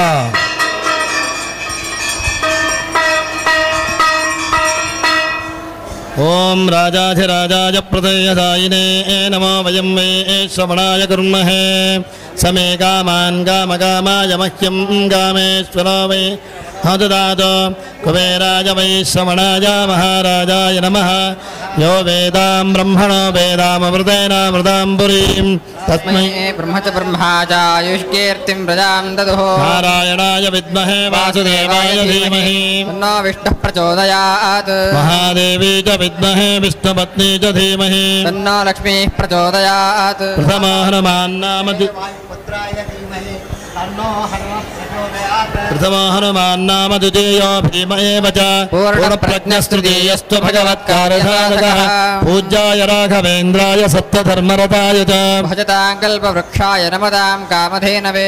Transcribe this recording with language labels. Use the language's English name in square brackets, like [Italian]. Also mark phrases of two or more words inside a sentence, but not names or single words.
[Sanskrit] ಓಂ ರಾಜಾಧಿರಾಜಾಯ ಪ್ರದಯದಾಯಿನೇ ನಮೋ ವಯಂ ವೈ ಶ್ರವಣಾಯ ಕುರ್ಮಹೇ. ಸಮೇ ಕಾಮಾನ್ ಕಾಮಕಾಮಾಯ ಮಹ್ಯಂ ಕಾಮೇಶ್ವರೋ ವೈ ಹದದಾತ ಕುಬೇರಾಯ ವೈ ಶ್ರವಣಾಯ ಮಹಾರಾಜಾಯ ನಮಃ. ಯೋ ವೇದಾಂ ಬ್ರಹ್ಮಣೋ ವೇದಾಮೃತೇನಾಮೃತಾಂ ಪುರೀಂ ತಸ್ಮೈ ಬ್ರಹ್ಮಚ ಬ್ರಹ್ಮಾಚಾಯುಷ್ಕೀರ್ತಿಂ ಪ್ರಜಾಂ ದದುಃ. ನಾರಾಯಣಾಯ ವಿದ್ಮಹೇ ವಾಸುದೇವಾಯ ಧೀಮಹಿ ತನ್ನೋ ವಿಷ್ಣುಃ ಪ್ರಚೋದಯಾತ್. ಮಹಾದೇವಿ ಚ ವಿದ್ಮಹೇ ವಿಷ್ಣುಪತ್ನಿ ಚ ಧೀಮಹಿ ತನ್ನೋ ಲಕ್ಷ್ಮೀಃ ಪ್ರಚೋದಯಾತ್. ಪ್ರಥಮೋ ಹನುಮಾನ್ನಾಮ ದ್ವಿತೀಯೋ ಭೀಮ ಏವ ಚ ಪೂರ್ಣಪ್ರಜ್ಞಸ್ತೃತೀಯಸ್ತು ಭಗವತ್ಕಾರ್ಯಸಾಧಕಃ. ಪೂಜ್ಯಾಯ ರಾಘವೇಂದ್ರಾಯ ಸತ್ಯಧರ್ಮರತಾಯ ಚ ಭಜತಾಂ ಕಲ್ಪವೃಕ್ಷಾಯ ನಮತಾಂ ಕಾಮಧೇನವೇ.